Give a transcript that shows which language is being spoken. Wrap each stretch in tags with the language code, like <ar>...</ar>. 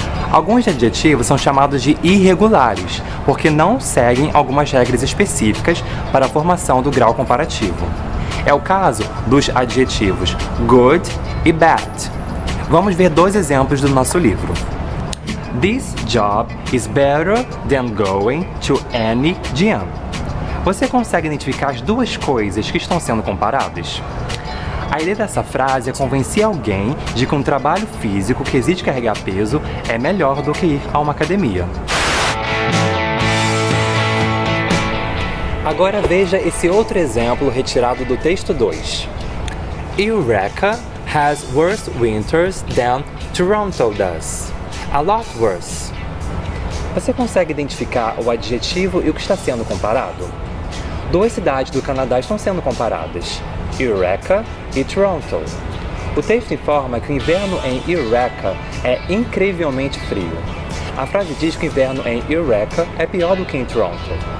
<pt>Alguns adjetivos são chamados de irregulares, porque não seguem algumas regras específicas para a formação do grau comparativo. É o caso dos adjetivos good e bad. Vamos ver dois exemplos do nosso livro.</pt> <en>This job is better than going to any gym.</en> <pt>Você consegue identificar as duas coisas que estão sendo comparadas? A ideia dessa frase é convencer alguém de que um trabalho físico que exige carregar peso é melhor do que ir a uma academia. Agora veja esse outro exemplo retirado do texto 2.</pt> <en>Eureka has worse winters than Toronto does. A lot worse.</en> <pt>Você consegue identificar o adjetivo e o que está sendo comparado? Duas cidades do Canadá estão sendo comparadas, Eureka e Toronto. O texto informa que o inverno em Eureka é incrivelmente frio. A frase diz que o inverno em Eureka é pior do que em Toronto.</pt>